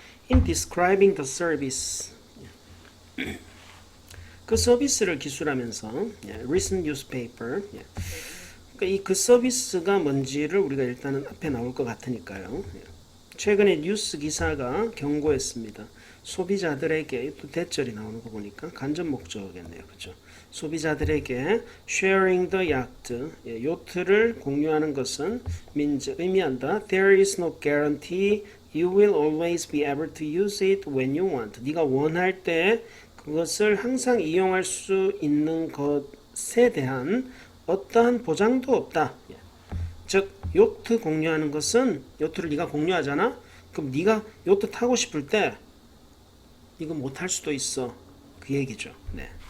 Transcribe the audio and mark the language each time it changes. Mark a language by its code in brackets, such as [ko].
[en] In describing the service, [ko] 그 서비스를 기술하면서 [en] recent newspaper, [ko] 그러니까 이 그 서비스가 뭔지를 우리가 일단은 앞에 나올 것 같으니까요. 최근에 뉴스 기사가 경고했습니다. 소비자들에게, 또 대절이 나오는 거 보니까 간접 목적어겠네요. 그죠? 소비자들에게 [en] sharing the yacht, [ko] 요트를 공유하는 것은 means, 의미한다. [en] There is no guarantee you will always be able to use it when you want. [ko] 네가 원할 때 그것을 항상 이용할 수 있는 것에 대한 어떠한 보장도 없다. 즉 요트 공유하는 것은, 요트를 네가 공유하잖아. 그럼 네가 요트 타고 싶을 때 이거 못 할 수도 있어. 그 얘기죠. 네.